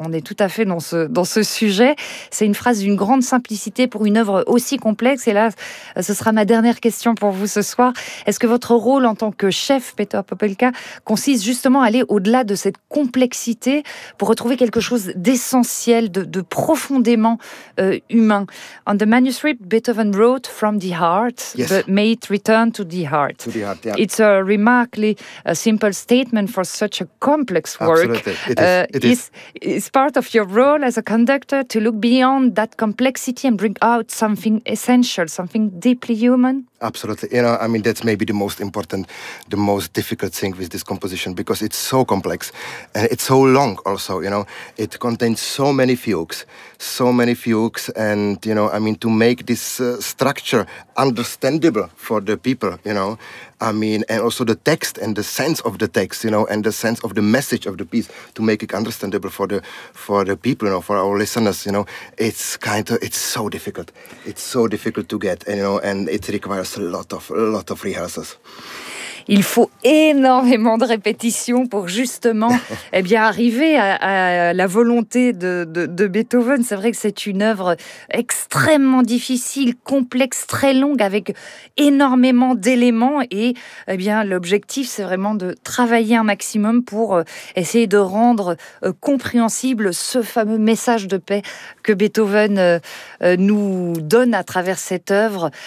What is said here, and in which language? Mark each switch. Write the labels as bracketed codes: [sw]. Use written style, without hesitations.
[fr] On est tout à fait dans ce sujet. C'est une phrase d'une grande simplicité pour une œuvre aussi complexe. Et là, ce sera ma dernière question pour vous ce soir. Est-ce que votre rôle en tant que chef, Peter Popelka, consiste justement à aller au-delà de cette complexité pour retrouver quelque chose essentiel de profondément humain. [en] On the manuscript, Beethoven wrote from the heart, yes. but may it return to the heart. Yeah. It's a remarkably simple statement for such a complex work. Absolutely, it is part of your role as a conductor to look beyond that complexity and bring out something essential, something deeply human. Absolutely. You know, I mean, that's maybe the most important, the most difficult thing with this composition because it's so complex and it's so long also, you know. It contains so many fugues and, you know, I mean, to make this structure understandable for the people, you know, I mean, and also the text and the sense of the text, you know, and the sense of the message of the piece to make it understandable for the people, you know, for our listeners, you know, it's so difficult. It's so difficult to get, you know, and it requires a lot of rehearsals. [fr] Il faut énormément de répétitions pour justement eh bien, arriver à la volonté de Beethoven. C'est vrai que c'est une œuvre extrêmement difficile, complexe, très longue, avec énormément d'éléments. Et eh bien, l'objectif, c'est vraiment de travailler un maximum pour essayer de rendre compréhensible ce fameux message de paix que Beethoven nous donne à travers cette œuvre.